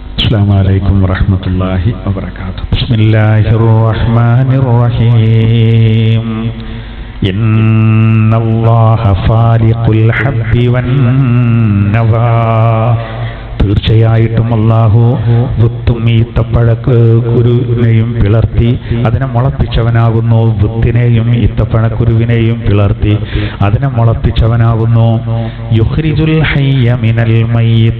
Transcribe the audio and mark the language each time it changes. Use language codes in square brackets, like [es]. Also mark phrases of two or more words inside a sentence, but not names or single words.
[ar] السلام عليكم ورحمة الله وبركاته. بسم الله الرحمن الرحيم. إن الله فالق الحب والنوى. [ml] തീർച്ചയായിട്ടും അല്ലാഹു വിത്തും ഈത്തപ്പഴക്കുരുവിനെയും പിളർത്തി അതിനെ മുളപ്പിച്ചവനാകുന്നു. വിത്തിനെയും ഈത്തപ്പഴക്കുരുവിനെയും പിളർത്തി അതിനെ മുളപ്പിച്ചവനാകുന്നു. [ar] يخرج الحي من الميت.